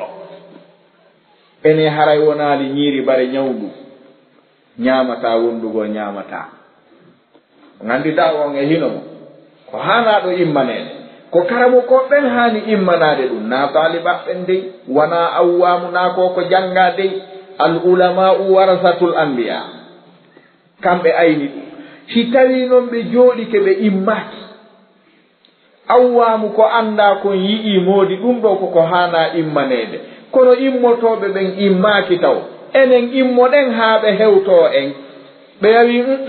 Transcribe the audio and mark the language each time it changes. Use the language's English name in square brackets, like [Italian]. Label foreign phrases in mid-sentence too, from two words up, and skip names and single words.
[Fula] ene haray wonali ñiiri bare ñawdu ñamata wondugo ñamata gandi dawon e hino mo ko hanaɗo immanede ko karamo ko ɓen hani immanade ɗum na taliba ɓen dey wona awwamu na ko janga dey [Arabic] العلماء ورثة الأنبياء [Fula] kamɓe ayni ɗum si tawi noon ɓe jooɗike ɓe immaki awwamu ko anda kon yi'i moodi ɗum ɗo koko hana immanede kono immotoɓe ɓen immaki taw enen immoɗen haa ɓe hewto en ɓe yawi